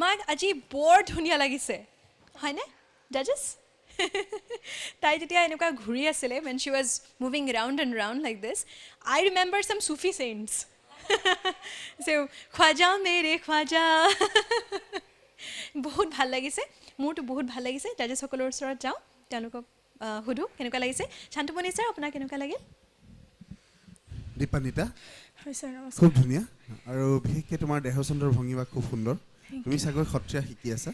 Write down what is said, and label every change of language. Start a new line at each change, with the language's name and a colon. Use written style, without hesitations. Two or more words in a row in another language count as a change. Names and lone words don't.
Assamese: আজি বৰ ধুনীয়া লাগিছে হয়নে জাজেছ তাই যেতিয়া এনেকুৱা ঘূৰি আছিলে
English: when she was moving round and round like this I remember some Sufi saints so
Hindi: ख्वाजा मेरे ख्वाजा
Assamese: বহুত ভাল লাগিছে মোৰতো বহুত ভাল লাগিছে জাজেছসকলৰ ওচৰত যাওঁ তেওঁলোকক সুধো কেনেকুৱা লাগিছে শান্তমণি ছাৰ আপোনাৰ কেনেকুৱা লাগিল দীপানিতা হয় ছাৰ নমস্কাৰ খুব ধুনীয়া আৰু বিশেষকৈ তোমাৰ দেহচন্দ্ৰৰ ভংগীমা খুব সুন্দৰ তুমি চাগৈ সত্ৰীয়া শিকি আছা